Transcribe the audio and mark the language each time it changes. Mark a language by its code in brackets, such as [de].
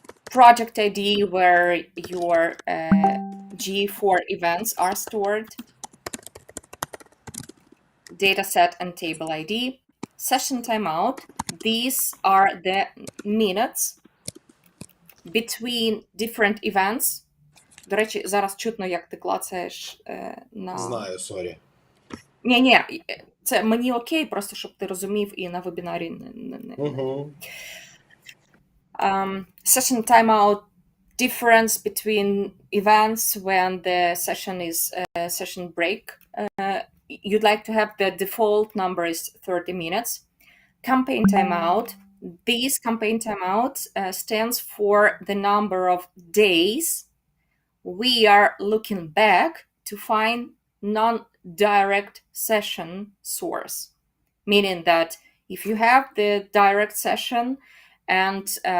[en] Project ID, where your G4 events are stored. dataset and table ID, session timeout. These are the minutes between different events. [uk] До речі, зараз чутно, як ти клацаєш на... Знаю, сорі. Ні, це мені окей, просто щоб ти розумів і на вебінарі не... Угу. [en] Session timeout, difference between events when the session is session break. You'd like to have the default number is 30 minutes. Campaign timeout. This campaign timeout stands for the number of days we are looking back to find non-direct session source, meaning that if you have the direct session and